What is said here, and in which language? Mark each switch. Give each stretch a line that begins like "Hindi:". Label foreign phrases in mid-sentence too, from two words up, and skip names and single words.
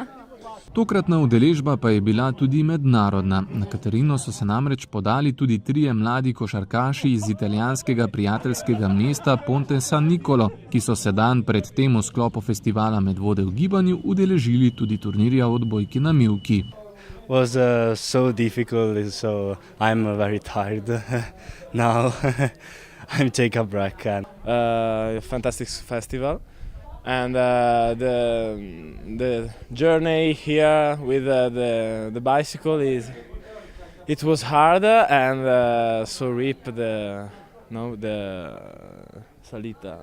Slovenian: Tokratna udeležba pa je bila tudi mednarodna. Na Katarino so se namreč podali tudi 3 mladi košarkaši iz italijanskega prijateljskega mesta Ponte San Nicolo, ki so se dan pred tem v sklopu festivala Medvode v gibanju udeležili tudi turnirja v odbojki na mivki.
English: Was so difficult, so I'm very tired now. I'm take a break. Fantastic festival, and the journey here with the bicycle it was hard and so rip the salita.